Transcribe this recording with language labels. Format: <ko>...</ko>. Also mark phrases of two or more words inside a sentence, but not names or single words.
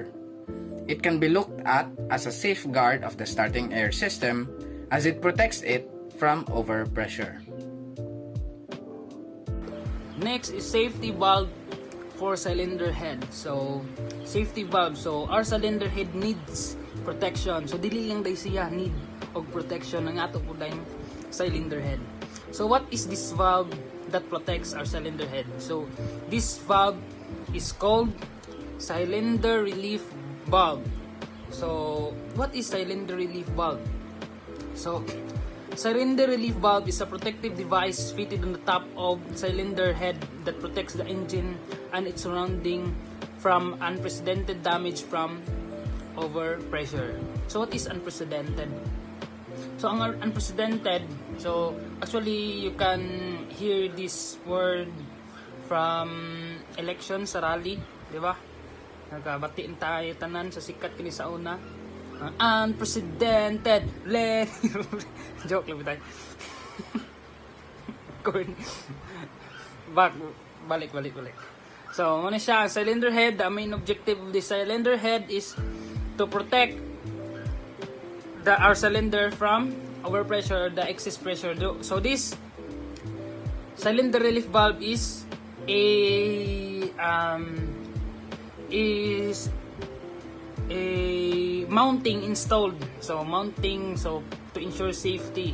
<en>It can be looked at as a safeguard of the starting air system as it protects it from overpressure. Next is safety valve for cylinder head. So, safety valve. So, our cylinder head needs protection. So,</en> <ceb>dili lang day siya need og protection ng ato po dahil cylinder head.</ceb> <en>So, what is this valve that protects our cylinder head? So, this valve is called cylinder relief valve. So, what is cylinder relief valve? So, cylinder relief valve is a protective device fitted on the top of cylinder head that protects the engine and its surrounding from unprecedented damage from overpressure. So what is unprecedented? So ang unprecedented, so actually you can hear this word from election sa rally,</en> <tl>di ba?</tl> <ceb>Nagkabatiin tayo tanan sa sikat kini sa una.</ceb> <en>Unprecedented joke</en> <tl>lang tayo. balik. So, ano siya,</tl> <en>cylinder head, the main objective of the cylinder head is to protect our cylinder from overpressure, the excess pressure. So, this cylinder relief valve is a mounting installed, so to ensure safety.</en>